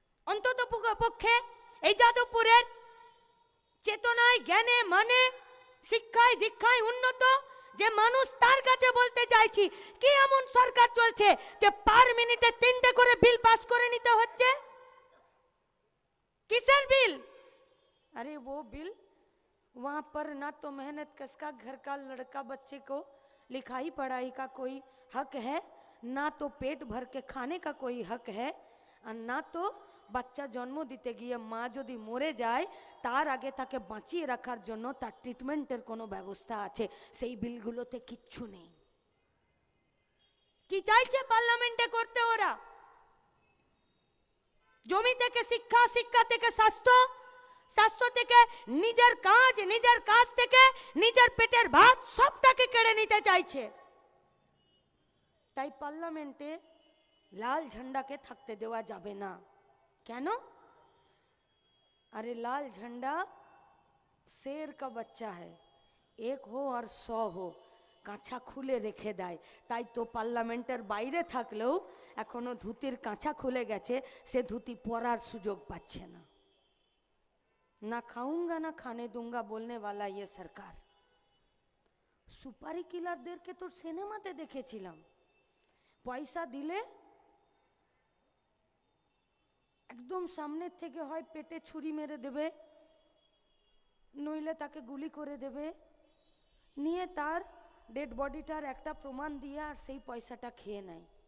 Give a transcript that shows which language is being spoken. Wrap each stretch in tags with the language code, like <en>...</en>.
<bn>অন্তত পক্ষে এই যাদবপুরের চেতনায়, জ্ঞানে, মানে, শিক্ষায়, দীক্ষায় উন্নত যে মানুষ, তার কাছে বলতে চাইছি, কি এমন সরকার চলছে যে পার মিনিটে 3টে করে বিল পাস করে নিতে হচ্ছে?</bn> <hi>Kisser bill? अरे वो बिल वहां पर ना तो मेहनत कश का घर का लड़का बच्चे को लिखाई पढ़ाई का कोई हक है, ना तो पेट भर के खाने का कोई हक है, और ना तो</hi> <bn>বাচ্চা জন্ম দিতে গিয়ে মা যদি মরে যায় তার আগে তাকে বাঁচিয়ে রাখার জন্য তার ট্রিটমেন্টের কোনো ব্যবস্থা আছে। সেই বিলগুলোতে কিচ্ছু নেই। কি চাইছে পার্লামেন্টে করতে ওরা? জমি থেকে শিক্ষা, শিক্ষা থেকে স্বাস্থ্য, স্বাস্থ্য থেকে নিজের কাজ থেকে নিজের পেটের ভাত সবটাকে কেড়ে নিতে চাইছে। তাই পার্লামেন্টে লাল ঝান্ডাকে থাকতে দেওয়া যাবে না। কেন?</bn> <hi>अरे लाल झंडा शेर का बच्चा है, एक हो और 100 हो,</hi> <bn>কাঁচা খুলে রেখে দেয়। তাই তো পার্লামেন্টের বাইরে থাকলেও এখনো ধুতির কাঁচা খুলে গেছে, সে ধুতি পরার সুযোগ পাচ্ছে না।</bn> <hi>না খাউঙ্গা না খানে দুঙ্গা বলনে वाला ये सरकार।</hi> <bn>সুপারি কিলারদেরকে তো সিনেমাতে দেখেছিলাম, পয়সা দিলে একদম সামনের থেকে হয় পেটে ছুরি মেরে দেবে, নইলে তাকে গুলি করে দেবে, নিয়ে তার ডেড বডিটার একটা প্রমাণ দিয়ে আর সেই পয়সাটা খেয়ে নেয়।</bn>